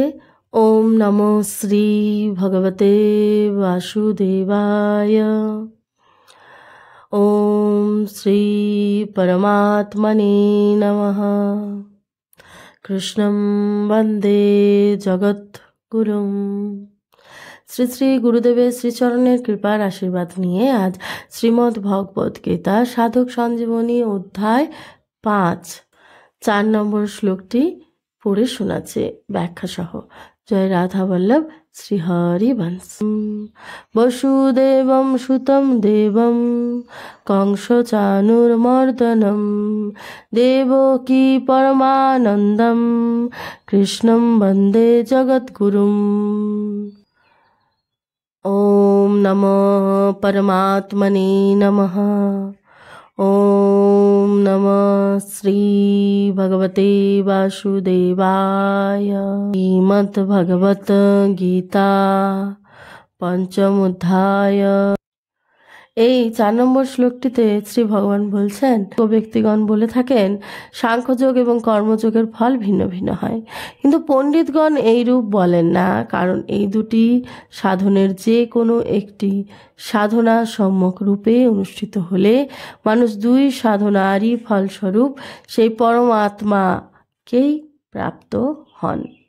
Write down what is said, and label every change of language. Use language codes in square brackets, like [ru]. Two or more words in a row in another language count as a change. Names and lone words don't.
[sa] ओम नमो श्री भगवते वासुदेवाय। ओम श्री परमात्मने नमः। कृष्णं वंदे जगत गुरुम। [bn] শ্রী শ্রী গুরুদেবের শ্রীচরণের কৃপার আশীর্বাদ নিয়ে আজ শ্রীমদ্ ভগবদ গীতা সাধক সঞ্জীবনী অধ্যায় 5 4 নম্বর শ্লোকটি পড়ে শোনাচ্ছে ব্যাখ্যা সহ। জয় রাধা বল্লভ শ্রী হরি বংশ। [sa] বসুদেবম সুতম দেবম কংস চানুর্মর্দনম দেবকী পরমানন্দম কৃষ্ণম বন্দে জগদ্গুরুম। ओम नमो परमात्मने नमः। ओम नमः श्री भगवते वासुदेवाय। श्रीमद् भगवत गीता पंचम अध्याय। [bn] এই 4 নম্বর শ্লোকটিতে শ্রী ভগবান বলছেন, ব্যক্তিগণ বলে থাকেন সাংখ্যযোগ এবং কর্মযোগের ফল ভিন্ন ভিন্ন হয়, কিন্তু পণ্ডিতগণ এই রূপ বলেন না, কারণ এই দুটি সাধনের যে কোনো একটি সাধনা সম্যক রূপে অনুষ্ঠিত হলে মানুষ দুই সাধনারই ফলস্বরূপ সেই পরমাত্মাকেই প্রাপ্ত হন।